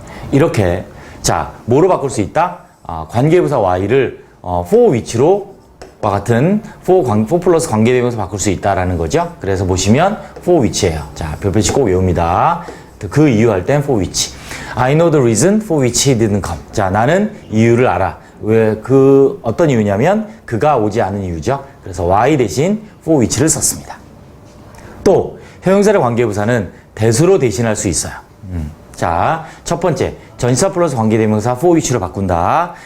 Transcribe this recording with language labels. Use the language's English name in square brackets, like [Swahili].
[Korean] 이렇게, 자, 뭐로 바꿀 수 있다? 관계부사 y를 for which로 와 같은 for 플러스 관계대명사 바꿀 수 있다라는 거죠. 그래서 보시면 for which예요. 자, 별표치 꼭 외웁니다. 그 이유 할 땐 for which. [English] I know the reason for which he didn't come. [Korean] 자, 나는 이유를 알아. 왜 어떤 이유냐면 그가 오지 않은 이유죠. 그래서 why 대신 for which를 썼습니다. 또 형용사의 관계부사는 대수로 대신할 수 있어요. 자, 첫 번째 전치사 플러스 관계대명사 for which로 바꾼다.